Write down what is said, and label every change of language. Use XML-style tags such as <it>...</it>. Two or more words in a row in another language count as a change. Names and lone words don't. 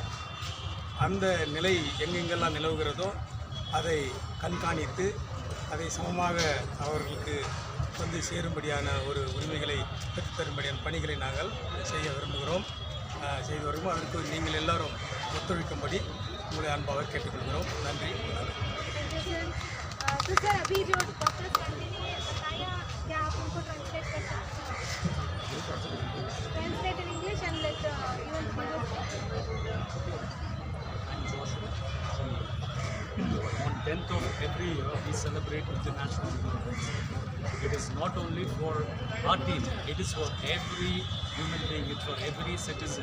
<ta>அந்த நிலை எங்கெங்கெல்லாம் நிலவுகிறதோ அதை கண்காணித்து அதை சமமாக அவர்களுக்கு வந்து சேரும்படியான ஒரு உரிமைகளை பெற்றுத்தரும்படியான பணிகளை நாங்கள் செய்ய விரும்புகிறோம், செய்து வருகிறோம். அதற்கு நீங்கள் எல்லாரும் ஒத்துழைக்கும்படி உங்களை அன்பாக கேட்டுக்கொள்கிறோம். நன்றி.</ta> <hi>तो सर अभी जो डॉक्टर स्टैनली ने बताया, क्या आप उनको ट्रांसलेट कर सकते हैं?</hi> <en>translate in English and let On 10th of every year, we celebrate International Human Rights Day. It is not only for our team, it is for every human being, it's for every citizen.</en>